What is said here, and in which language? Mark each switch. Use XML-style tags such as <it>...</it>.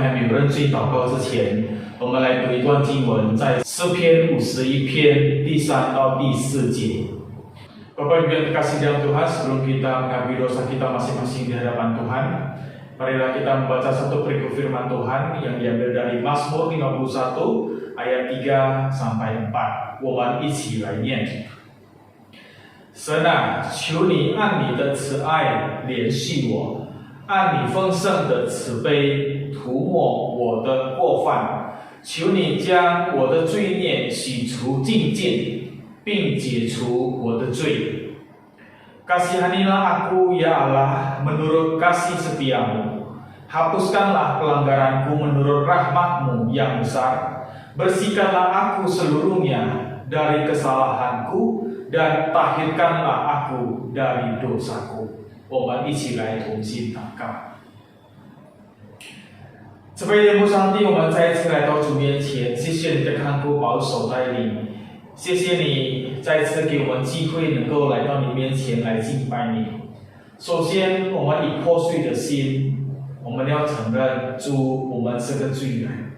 <zh>认罪祷告之前，我们来读一段经文，在诗篇51篇第3到第4节。</zh> <id>Bapak Ibu yang terkasih dalam Tuhan, sebelum kita mengakui dosa kita masing-masing di hadapan Tuhan, marilah kita membaca satu perikop firman Tuhan yang diambil dari Mazmur 51 ayat 3sampai 4。</id> <zh>我们一起来念。神啊，求你按你的慈爱怜恤我，按你丰盛的慈悲涂抹我的过犯。求你将我的罪孽洗除净尽，并解除我的罪。</zh> <id>Kasihanilah aku ya Allah menurut kasih setiamu. Hapuskanlah pelanggaranku menurut rahmat-Mu yang besar. Bersihkanlah aku seluruhnya dari kesalahanku dan tahirkanlah aku dari dosaku。</id> <zh>我们一起来同心祷告。慈悲的父上帝，我们再一次来到主面前，谢谢你的看顾保守带领，谢谢你再次给我们机会能够来到你面前来敬拜你。首先，我们以破碎的心，我们要承认主，我们是个罪人。</zh>